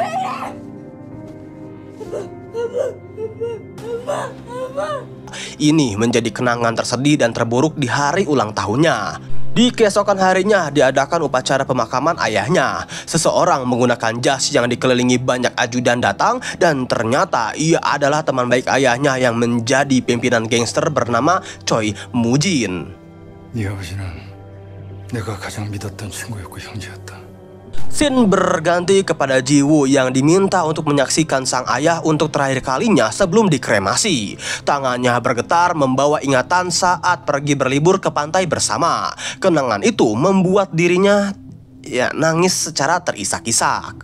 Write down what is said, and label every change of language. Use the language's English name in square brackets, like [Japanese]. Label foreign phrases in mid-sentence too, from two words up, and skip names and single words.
[Indonesian] Ini menjadi kenangan tersedih dan terburuk di hari ulang tahunnya. Di keesokan harinya diadakan upacara pemakaman ayahnya. Seseorang menggunakan jas yang dikelilingi banyak ajudan datang, dan ternyata ia adalah teman baik ayahnya yang menjadi pimpinan gangster bernama Choi Moo-jin. [Korean] 네 아버지는 내가 가장 믿었던 친구였고 형제였다. [Indonesian] Scene berganti kepada Ji-woo yang diminta untuk menyaksikan sang ayah untuk terakhir kalinya sebelum dikremasi. Tangannya bergetar membawa ingatan saat pergi berlibur ke pantai bersama. Kenangan itu membuat dirinya nangis secara terisak-isak.